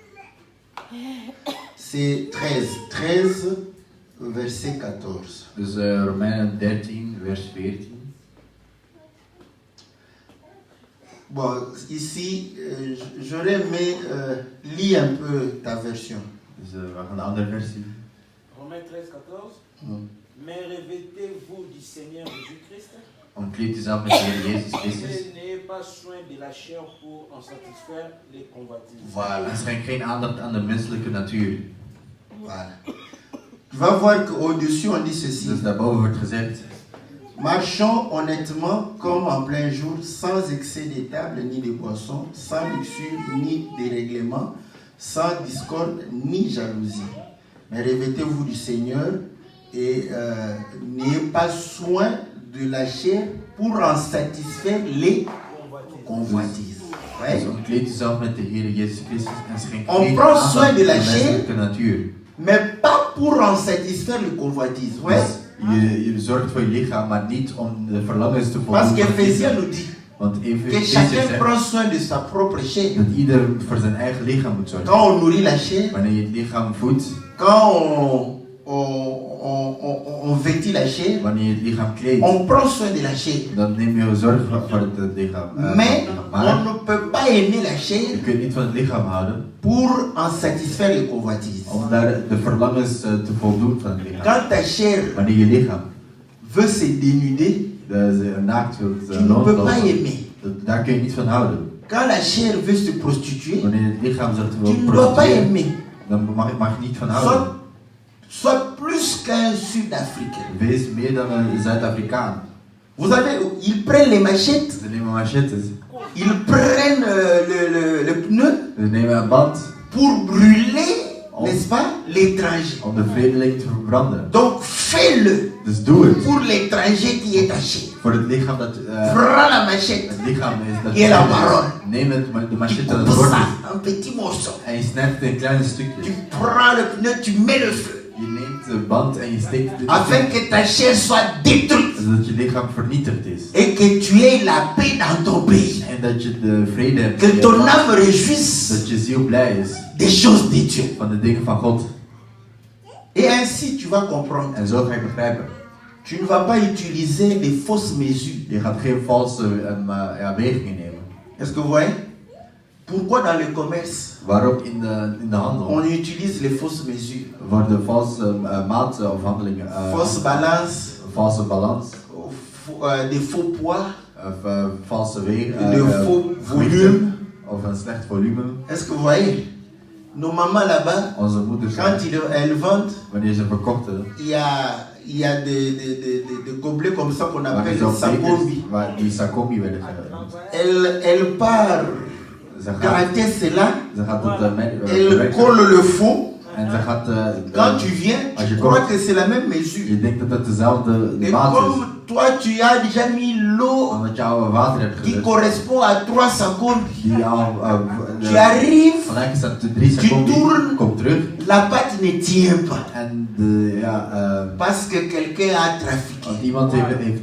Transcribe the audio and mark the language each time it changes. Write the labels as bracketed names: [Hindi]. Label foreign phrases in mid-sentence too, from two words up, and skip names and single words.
[French] C'est 13, verset 14. [Dutch] Dus Romeinen 13, vers 14. [French] Bon, ici, j'aurais aimé lire un peu ta version. [Dutch] Dus we gaan de andere versie. [French] Romains 13, 14. Mais revêtez-vous du Seigneur Jésus-Christ [Dutch] Omkleed jezelf met de Heer Jezus Christus. [French] et n'ayez pas soin de la chair pour en satisfaire les convoitises. Voilà. [Dutch] En schenk geen aandacht aan de menselijke natuur. [French] Voilà. Tu vas voir qu'au-dessus, on dit ceci. [Dutch] Dus daarboven wordt gezegd, [French] Marchons honnêtement comme en plein jour, sans excès de table ni de boissons, sans luxure ni dérèglement, sans discorde ni jalousie. Mais revêtez-vous du Seigneur et n'ayez pas soin de la chair pour en satisfaire les convoitises. Ouais. [Dutch] dus omkleed jezelf met de Heer Jezus Christus en schenk [French] On [Dutch] geen [French] prend [Dutch] aandacht [French] soin [Dutch] aan [French] de [Dutch] de [French] la chair. [Dutch] menselijke natuur. [French] Mais pas pour en satisfaire les convoitises. Ouais. [Dutch] Dus je zorgt voor je lichaam, maar niet om de verlangens te [French] Parce [Dutch] voldoen. [French] qu'Éphésiens nous dit [Dutch] Want [French] que [Dutch] Efeze [French] chacun [Dutch] zegt [French] prend soin de sa propre chair. [Dutch] dat ieder voor zijn eigen lichaam moet zorgen. [French] Quand on nourrit la chair, [Dutch] Wanneer je het lichaam voedt, [French] quand on vêtit la chair, [Dutch] wanneer je het lichaam kleedt, [French] on prend soin de la chair. [Dutch] dan neem je zorg voor het lichaam. [French] Mais [Dutch] Maar [French] on ne peut pas aimer la [Dutch] je [French] chair [Dutch] kunt niet van het lichaam houden [French] pour en satisfaire les convoitises. [Dutch] om daar de verlangens te voldoen van het lichaam. [French] Quand ta chair [Dutch] Wanneer je lichaam [French] veut se dénuder, [Dutch] naakt wilt [French] tu ne peux pas aimer. [Dutch] daar kun je niet van houden. [French] Quand la chair veut se prostituer, [Dutch] Wanneer het lichaam zich [French] tu [Dutch] wil [French] ne dois pas [Dutch] prostitueren, [French] aimer. [Dutch] dan mag je niet van houden. [French] Sois plus qu'un Sud-Africain. [Dutch] Wees meer dan een Zuid-Afrikaan. [French] Vous savez, ils prennent les machettes, [Dutch] Ze nemen machettes, [French] ils prennent le pneu [Dutch] ze nemen een band [French] pour brûler, n'est-ce pas, l'étranger. [Dutch] om de vreemdeling te verbranden. [French] Donc fais-le [Dutch] Dus doe het. [French] pour l'étranger qui est taché. [Dutch] Voor het lichaam dat... [French] Prends la machette, [Dutch] het lichaam is dat... [French] Et la parole. [Dutch] Neem het, de [French] tu [Dutch] machette en het [French] coupes [Dutch] bord [French] ça, un petit morceau. [Dutch] en je snijdt het in kleine [French] Tu [Dutch] stukjes. [French] prends le pneu, tu mets le feu, [Dutch] Je neemt de band en je steekt het [French] afin que ta chair soit détruite [Dutch] zodat je lichaam vernietigd is. [French] et que tu aies la paix dans ton pays. [Dutch] En dat je de vrede hebt. [French] Que [Dutch] in je [French] ton [Dutch] land. [French] âme réjouisse [Dutch] Dat je ziel blij is [French] des choses de Dieu. [Dutch] van de dingen van God. [French] Et ainsi tu vas comprendre. [Dutch] En zo ga je begrijpen. [French] Tu ne vas pas utiliser les fausses mesures. [Dutch] Je gaat geen valse wegingen nemen. [French] Est-ce que vous voyez? Pourquoi dans le commerce, [Dutch] Waarop in de handel [French] on utilise les fausses mesures? [Dutch] worden valse maatafhandelingen, [French] Fausse balance, [Dutch] valse balans, [French] des faux poids, [Dutch] of valse [French] de faux volume. [Dutch] of een slecht volume. [French] Est-ce que vous voyez? Nos mamans là-bas, [Dutch] Onze moeders, [French] quand elles vendent, [Dutch] wanneer ze verkochten, [French] il y a des gobelets comme ça qu'on [Dutch] waren [French] appelle [Dutch] zo'n [French] sakombi. [Dutch] bekers waar die sakombi werden [French] Elle part gratter cela, [Dutch] Ze gaat het [French] elle [Dutch] bewerken. [French] colle le fond. [Dutch] En ze gaat... [French] Quand tu viens, [Dutch] als [French] tu [Dutch] je [French] crois [Dutch] komt, [French] que c'est la même mesure. [Dutch] je denkt dat het dezelfde [French] Et [Dutch] maat is. [French] comme toi, tu as déjà mis l'eau [Dutch] Omdat je al water hebt [French] qui [Dutch] gezet. [French] correspond à 3 secondes, [Dutch] Die al... [French] tu arrives, [Dutch] Vandaag is dat 3 [French] tu [Dutch] seconden. [French] tournes. [Dutch] Komt terug. [French] la pâte ne tient pas. [Dutch] En de... [French] Parce que quelqu'un a trafiqué. [Dutch] want iemand heeft